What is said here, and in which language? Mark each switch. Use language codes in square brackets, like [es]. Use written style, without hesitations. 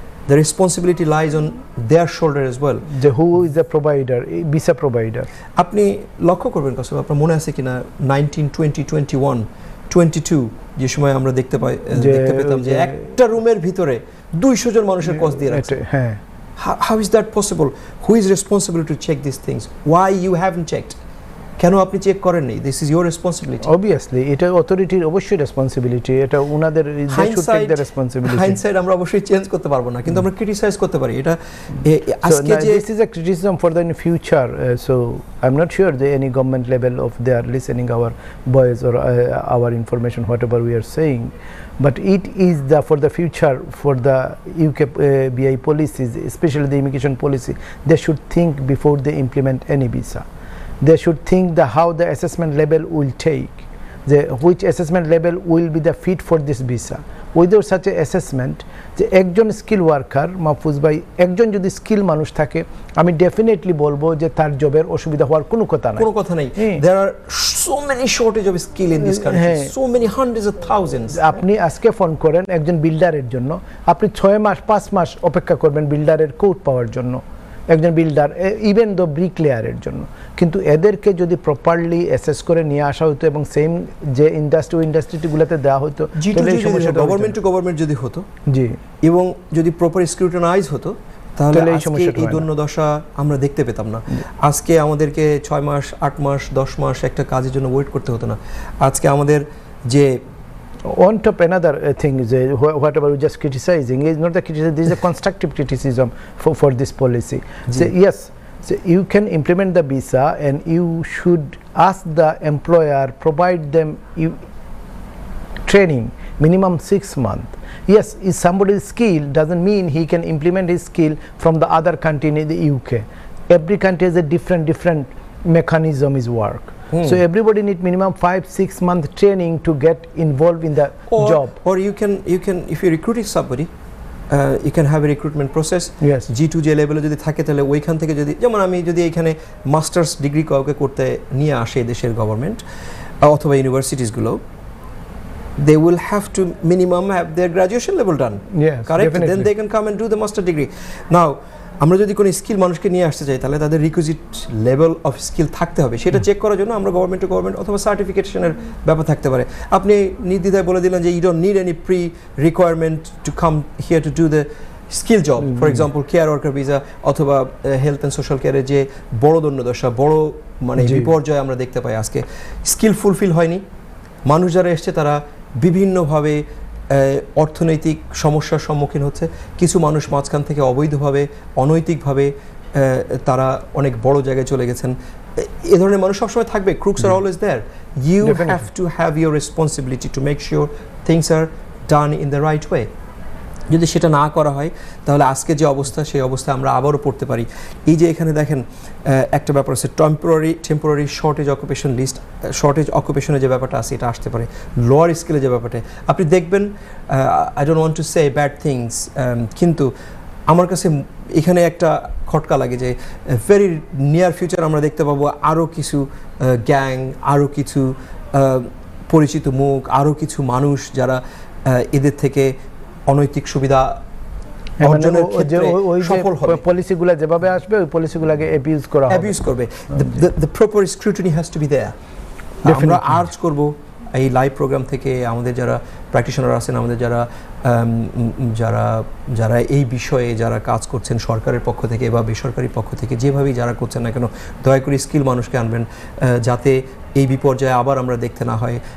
[en] The responsibility lies on their shoulder as well. Who is the provider, visa provider? [bn] আপনি লক্ষ্য করবেন কাসম, আপনার মনে আছে কিনা 19, 20, 21, 22 যে সময় আমরা দেখতে পেতাম যে একটা রুমের ভিতরে 200 জন মানুষের কস দিয়ে রাখছে। হ্যাঁ, [en] how is that possible? Who is responsible to check these things? Why you haven't checked? [bn] কেন আপনি চেক করেননি? [en] This is your responsibility. [bn] Obviously এটা অথরিটির অবশ্যই রেসপন্সিবিলিটি, এটা ওনাদের রেসপন্সিবিলিটি। হাইন্ডসাইড আমরা অবশ্যই চেঞ্জ করতে পারবো না, কিন্তু আমরা ক্রিটিসাইজ করতে পারি। এটা আজকে যে [en] This is a criticism for the future, so I am not sure যে any government level of they are listening our voice or our information whatever we are saying, but it is for the future, for the UK BI policies, especially the immigration policy, they should think before they implement any visa. They should think how the assessment level will take, which assessment level will be the fit for this visa. Without such a assessment, [bn] যে একজন skill worker, Mahfuz ভাই, একজন যদি skill মানুষ থাকে, আমি definitely বলবো যে তার জবের অসুবিধা হওয়ার কোনো কথা নেই। [en] There are so many shortage of skill in this country, so many hundreds of thousands. [bn] আপনি আজকে ফোন করেন একজন বিল্ডারের জন্য, আপনি 6 মাস 5 মাস অপেক্ষা করবেন বিল্ডারের কোড পাওয়ার জন্য, একজন বিল্ডার, ইভেন দ্য ব্রিকলেয়ারের জন্য। কিন্তু এদেরকে যদি প্রপারলি অ্যাসেস করে নিয়ে আসা হতো এবং সেম যে ইন্ডাস্ট্রিগুলোতে দেওয়া হতো, গভর্নমেন্ট টু গভর্নমেন্ট যদি হতো, জি, এবং যদি প্রপার স্ক্রুটিনাইজ হতো, তাহলে এই দৈন্যদশা আমরা দেখতে পেতাম না। আজকে আমাদেরকে 6 মাস 8 মাস 10 মাস একটা কাজের জন্য ওয়েট করতে হতো না। আজকে আমাদের যে [en] on top another thing is whatever we just criticizing is not the criticism, this is a constructive criticism for this policy. So yes, so you can implement the visa and you should ask the employer provide them training minimum 6 months. Yes, if somebody's skill doesn't mean he can implement his skill from the other country in the UK. Every country has a different mechanism is work. So everybody need minimum 5-6 month training to get involved in the job. Or you can if you're recruiting somebody, you can have a recruitment process. Yes. [bn] G2 যে লেভেলে যদি থাকে তাহলে ওইখান থেকে যদি যেমন আমি যদি এখানে মাস্টার্স ডিগ্রি কাউকে করতে নিয়ে আসে দেশের গভর্নমেন্ট অথবা ইউনিভার্সিটিসগুলো, [en] they will have to minimum have their graduation level done. Yes, correct. Definitely. Then they can come and do the master degree. [bn] Now আমরা যদি কোনো স্কিল মানুষকে নিয়ে আসতে চাই তাহলে তাদের রিকুইজিট লেভেল অফ স্কিল থাকতে হবে, সেটা চেক করার জন্য আমরা গভর্নমেন্ট টু গভর্নমেন্ট অথবা সার্টিফিকেশনের ব্যাপার থাকতে পারে। আপনি নির্দ্বিধায় বলে দিলেন যে [en] you don't need any pre requirement to come here to do the skill job, for example care worker visa [bn] অথবা হেলথ অ্যান্ড সোশ্যাল কেয়ারের যে বড় দৈন্যদশা, বড় মানে বিপর্যয় আমরা দেখতে পাই আজকে, স্কিল ফুলফিল হয়নি। মানুষ যারা এসছে তারা বিভিন্নভাবে অর্থনৈতিক সমস্যার সম্মুখীন হচ্ছে। কিছু মানুষ মাঝখান থেকে অবৈধভাবে অনৈতিকভাবে তারা অনেক বড় জায়গায় চলে গেছেন। এ ধরনের মানুষ সবসময় থাকবে, [en] crooks are always there. You have to have your responsibility to make sure things are done in the right way. [bn] যদি সেটা না করা হয় তাহলে আজকে যে অবস্থা সেই অবস্থা আমরা আবারও পড়তে পারি। এই যে এখানে দেখেন একটা ব্যাপার আছে temporary shortage occupation list, shortage অকুপেশনের যে ব্যাপারটা আছে এটা আসতে পারে, লোয়ার স্কেলে যে ব্যাপারটা আপনি দেখবেন। [en] I don't want to say bad things, [bn] কিন্তু আমার কাছে এখানে একটা খটকা লাগে যে [en] very near future [bn] আমরা দেখতে পাবো আরও কিছু গ্যাং, আরও কিছু পরিচিত মুখ, আরও কিছু মানুষ যারা এদের থেকে অনৈতিক সুবিধা অর্জনের ক্ষেত্রে সফল হবে। পলিসিগুলো যেভাবে আসবে ওই পলিসিগুলোকে অ্যাবিউজ করবে। [en] the proper scrutiny has to be there. [bn] আমরা আর্জ করব এই লাইভ প্রোগ্রাম থেকে আমাদের যারা প্র্যাকটিশনার আছেন, আমাদের যারা যারা যারা এই বিষয়ে যারা কাজ করছেন সরকারের পক্ষ থেকে বা বেসরকারি পক্ষ থেকে, যেভাবেই যারা করছেন না কেন, দয়া করে স্কিল মানুষকে আনবেন যাতে এই বিপর্যয়ে আবার আমরা দেখতে না হয়।